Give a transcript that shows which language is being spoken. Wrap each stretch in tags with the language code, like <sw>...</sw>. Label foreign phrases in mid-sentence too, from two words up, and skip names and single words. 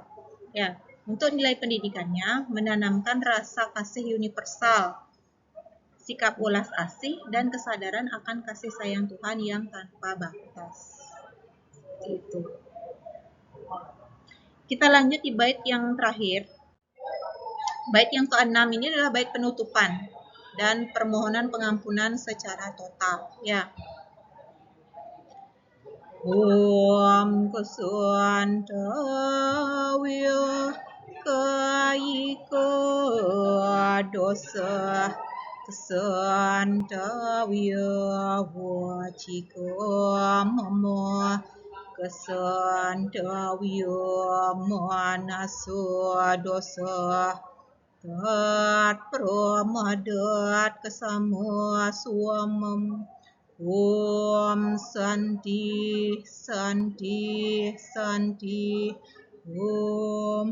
<id>Ya, untuk nilai pendidikannya menanamkan rasa kasih universal, sikap welas asih, dan kesadaran akan kasih sayang Tuhan yang tanpa batas. Itu. Kita lanjut di bait yang terakhir. Bait yang ke-6 ini adalah bait penutupan dan permohonan pengampunan secara total. Ya.</id> <sa>Om kesantawya kaika dosa kesantawya wacika mama kesantawya manaso dosa tat pramadat kesama suamam Om Santi Santi Santi Om.</sa>